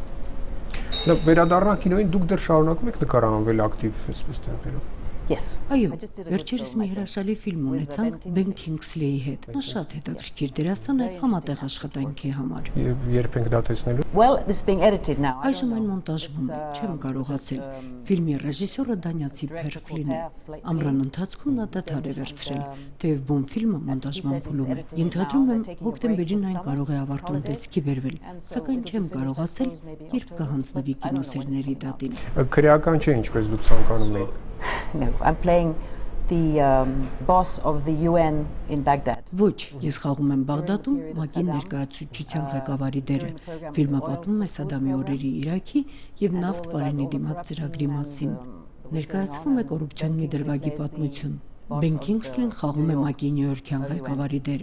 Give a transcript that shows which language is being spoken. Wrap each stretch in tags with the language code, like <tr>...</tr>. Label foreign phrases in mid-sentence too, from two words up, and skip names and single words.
<hy>Վերադառնանք կինոյին, դուք դեռ շարունակում եք նկարահանվել ակտիվ, այսպես տերերով։</hy> <en>Yes.</en> <hy>Այո, վերջերս մի հրաշալի ֆիլմ ունեցանք Ben Kingsley-ի հետ։ Նա շատ հետաքրքիր դերասան է համատեղ աշխատանքի համար։ Եվ երբ ենք դա տեսնելու։</hy> <en>Well, this is being edited now.</en> <hy>Այժմ այն մոնտաժվում է, չեմ կարող ասել։ Ֆիլմի ռեժիսորը դանիացի Per Flynn է։ Ամռան ընթացքում նա դադար է վերցրել, թեև բուն ֆիլմը մոնտաժման փուլում է։ Ենթադրում եմ, հոկտեմբերին այն կարող է ավարտուն տեսքի բերվել, սակայն չեմ կարող ասել, երբ կհանձնվի կինոսերների դատին։ Քրեական չէ, ինչպես դուք ցանկանում եք։</hy> <en>No, I'm playing the boss of the UN in Baghdad.</en> <hy>Ոչ, ես խաղում եմ Բաղդադում ՄԱԿ-ի ներկայացուցչության ղեկավարի դերը։ Ֆիլմը պատմում է Սադամի օրերի Իրաքի եւ նավթ բարենի դիմաց ծրագրի մասին։ Ներկայացվում է կոռուպցիոն մի դրվագի պատմություն։ Ben Kingsley-ն խաղում է ՄԱԿ-ի նյույորքյան ղեկավարի դերը։</hy>